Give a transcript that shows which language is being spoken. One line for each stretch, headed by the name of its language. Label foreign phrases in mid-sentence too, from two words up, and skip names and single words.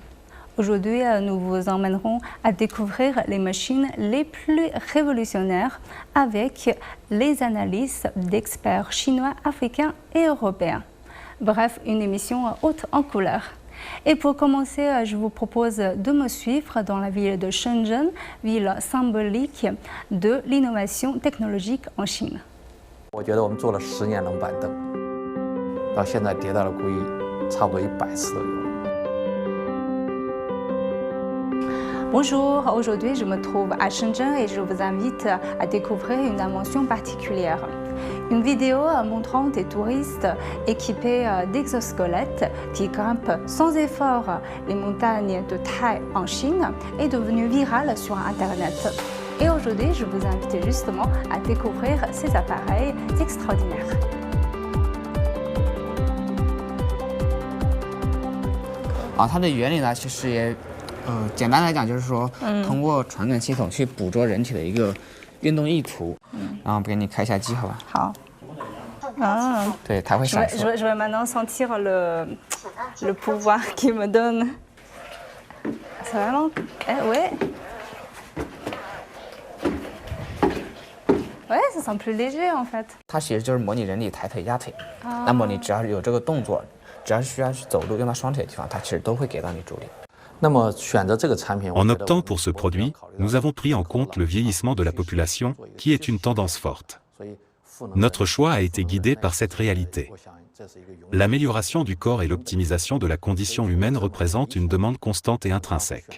French: Aujourd'hui, nous vous emmènerons à découvrir les machines les plus révolutionnaires avec les analyses d'experts chinois, africains et européens. Bref, une émission haute en couleurs. Et pour commencer, je vous propose de me suivre dans la ville de Shenzhen, ville symbolique de l'innovation technologique en Chine.
Chinese: 我觉得我们做了10年冷板凳，到现在迭代了估计差不多100次都有了。
French: Bonjour, aujourd'hui je me trouve à Shenzhen et je vous invite à découvrir une invention particulière. Une vidéo montrant des touristes équipés d'exosquelettes qui grimpent sans effort les montagnes de Tai en Chine est devenue virale sur Internet. Et aujourd'hui, je vous invite justement à découvrir ces appareils extraordinaires.
Chinese: Ah, 它的原理呢，其实也，简单来讲就是说，通过传感系统去捕捉人体的一个运动意图。然后给你开一下机，好吧？好。Ah. 对，它会闪烁。
French: Je vais maintenant sentir le pouvoir qu'il me donne. C'est vraiment, ouais. Ouais, ça sent plus léger en fait.
Chinese: 它其实就是模拟人体抬腿压腿。那么你只要是有这个动作，只要是需要去走路用到双腿的地方，它其实都会给到你助力。
French: En optant pour ce produit, nous avons pris en compte le vieillissement de la population, qui est une tendance forte. Notre choix a été guidé par cette réalité. L'amélioration du corps et l'optimisation de la condition humaine représentent une demande constante et intrinsèque.